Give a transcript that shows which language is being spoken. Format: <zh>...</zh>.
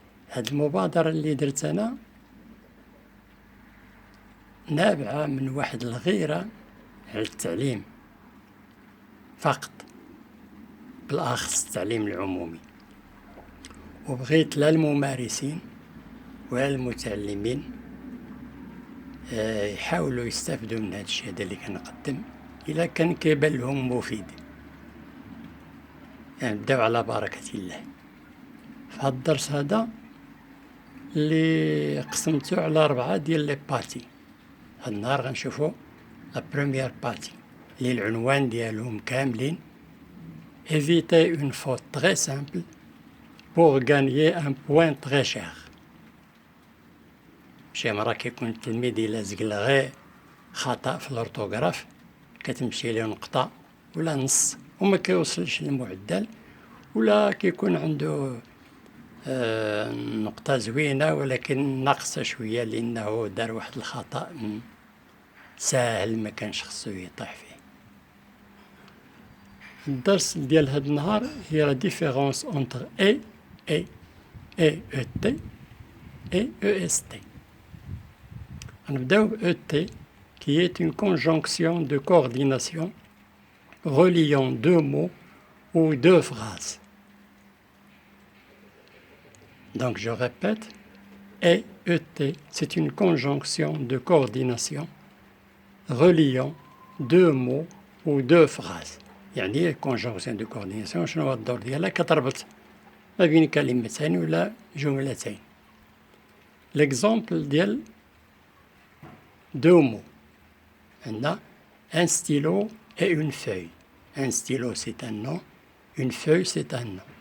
<ar>هاد المبادرة اللي درت أنا نابعة من واحد الغيرة على التعليم فقط، بالأخص التعليم العمومي، وبغيت لا الممارسين ولا المتعلمين يحاولوا يستافدوا من هذا الشيء هذا اللي كنقدم إلا كان كيبان لهم مفيد. يعني نبداو على بركة الله. في هذا الدرس هذا اللي قسمته على 4 ديال لي بارتي. هاد النهار غنشوفو</ar> <fr>لا بروميير بارتي</fr> <ar>اللي العنوان ديالهم كاملين</ar> <fr>éviter une faute très simple pour gagner un point très cher.</fr> <ar>شي مرة كيكون التلميذ إلا زقل غير خطأ في الأورتوغراف كتمشي ليه نقطة ولا نص وما كيوصلش للمعدل، ولا كيكون عنده نقطة زوينة ولكن ناقصة شوية لأنه دار واحد الخطأ ساهل ما كانش خصو يطيح فيه. الدرس ديال هاد النهار هي</ar> <fr>لا ديفيرونس انتر اي او تي et EST.</fr> <ar>غنبداو ب</ar> <fr>ET qui est une conjonction de coordination reliant 2 mots ou 2 phrases. Donc je répète, ET, c'est une conjonction de coordination reliant 2 mots ou 2 phrases.</fr> <ar>يعني</ar> <fr>conjonction de coordination</fr> <ar>شنو هو الدور ديالها؟ كتربط ما بين كلمتين ولا جملتين.</ar> <fr>L'exemple ديال 2 mots. عندنا un stylo et une feuille. Un stylo c'est un nom, une feuille c'est un nom.</fr>